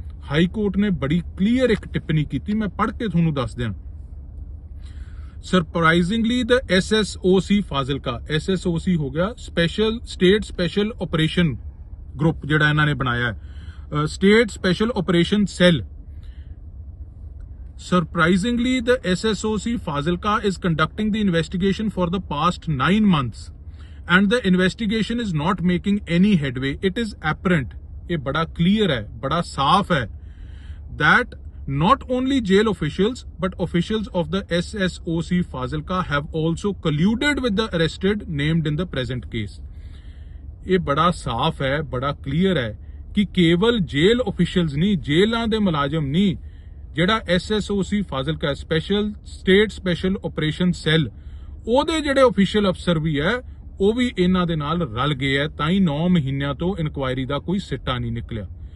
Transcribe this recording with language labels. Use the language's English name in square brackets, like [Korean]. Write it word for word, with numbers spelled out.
[Punjabi] High court ਨੇ ਬੜੀ clear ਇੱਕ ਟਿੱਪਣੀ ਕੀਤੀ, ਮੈਂ ਪੜ੍ਹ ਕੇ ਤੁਹਾਨੂੰ ਦੱਸ ਦਿਆਂ। [English] surprisingly the SSOC Fazilka, [Punjabi] SSOC ਹੋ ਗਿਆ special state special operation group ਜਿਹੜਾ ਇਹਨਾਂ ਨੇ ਬਣਾਇਆ ਹੈ, state special operation cell. [English] Surprisingly, the S S O C Fazilka is conducting the investigation for the past nine months and the investigation is not making any headway. It is apparent, [Punjabi] ਇਹ ਬੜਾ clear ਹੈ, ਬੜਾ ਸਾਫ਼ ਹੈ [English] that not only jail officials but officials of the S S O C Fazilka have also colluded with the arrested named in the present case. [Punjabi] ਇਹ ਬੜਾ ਸਾਫ਼ ਹੈ, ਬੜਾ ਕਲੀਅਰ ਹੈ ਕਿ ਕੇਵਲ ਜੇਲ੍ਹ ਆਫੀਸ਼ੀਅਲਸ ਨਹੀਂ, ਜੇਲ੍ਹਾਂ ਦੇ ਮੁਲਾਜ਼ਮ ਨਹੀਂ, ਜਿਹੜਾ SSOC Fazilka special state special operation cell ਉਹਦੇ ਜਿਹੜੇ ਆਫੀਸ਼ੀਅਲ ਅਫਸਰ ਵੀ ਹੈ ਉਹ ਵੀ ਇਹਨਾਂ ਦੇ ਨਾਲ ਰਲ ਗਏ ਹੈ, ਤਾਂ ਹੀ ਨੌ ਮਹੀਨਿਆਂ ਤੋਂ ਇਨਕੁਆਇਰੀ ਦਾ ਕੋਈ ਸਿੱਟਾ ਨਹੀਂ ਨਿਕਲਿਆ।